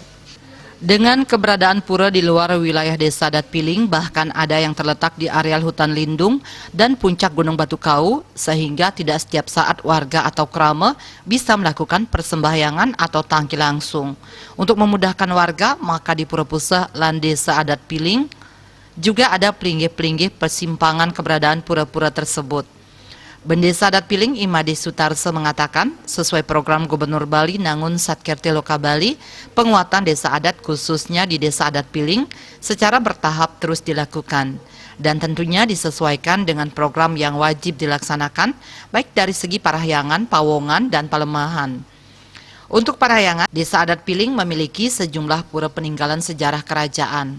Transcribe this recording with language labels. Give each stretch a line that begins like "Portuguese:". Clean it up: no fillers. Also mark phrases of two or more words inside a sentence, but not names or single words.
Indonesian: Dengan keberadaan pura di luar wilayah Desa Adat Piling, bahkan ada yang terletak di areal hutan lindung dan puncak Gunung Batu Kau, sehingga tidak setiap saat warga atau krama bisa melakukan persembahyangan atau tangki langsung. Untuk memudahkan warga, maka di Pura Puseh lan Desa Adat Piling juga ada pelinggih-pelinggih persimpangan keberadaan pura-pura tersebut. Bendesa Adat Piling Imade Sutarse mengatakan, sesuai program Gubernur Bali Nangun Satkerti Loka Bali, penguatan desa adat khususnya di Desa Adat Piling secara bertahap terus dilakukan dan tentunya disesuaikan dengan program yang wajib dilaksanakan baik dari segi parahyangan, pawongan, dan palemahan. Untuk parahyangan, Desa Adat Piling memiliki sejumlah pura peninggalan sejarah kerajaan.